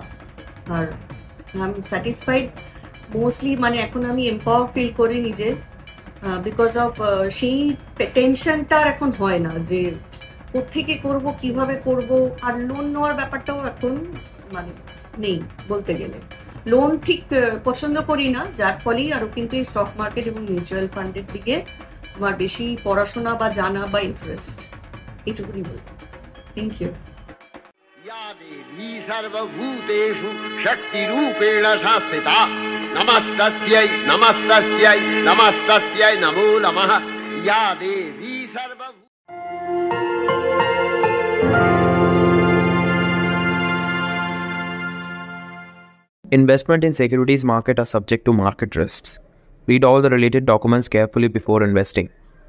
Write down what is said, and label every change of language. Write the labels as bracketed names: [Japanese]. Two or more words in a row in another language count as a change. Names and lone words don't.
[Bangla] আর [English] I am satisfied mostly, [Bangla] মানে এখন আমি [English] empower feel [Bangla] করি নিজে, [English] because of [Bangla] সেই টেনশনটা এখন হয় না যে কোত্থেকে করব, কিভাবে করব। আর লোন নেওয়ার ব্যাপারটাও এখন মানে নেই বলতে গেলে। লোন ঠিক পছন্দ করি না, যার ফলেই আরো কিন্তু এই [English] stock market [Bangla] এবং [English] mutual fund's [Bangla] দিকে আমার বেশি পড়াশোনা বা জানা বা ইন্টারেস্ট, এইটুকুনি বলবো। [English] thank you. [Sanskrit] या देवी सर्वभूतेषु शक्तिरूपेण संस्थिता नमस्तस्यै नमस्तस्यै नमस्तस्यै नमो नमः। या देवी [English] Investment in securities market are subject to market risks. Read all the related documents carefully before investing.